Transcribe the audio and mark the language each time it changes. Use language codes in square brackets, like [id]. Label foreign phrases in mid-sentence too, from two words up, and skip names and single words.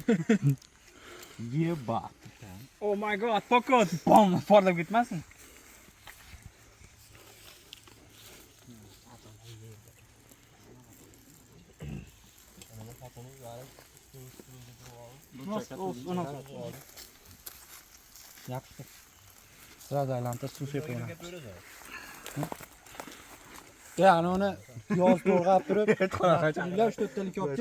[en] Yeba. Oh my god, pokot. Bom, [uz] portlab ketmasin. Yaxshi. Biraz aylantir, suv sepib ana uni yoz to'g'rab turib, 3-4 talik kopcha.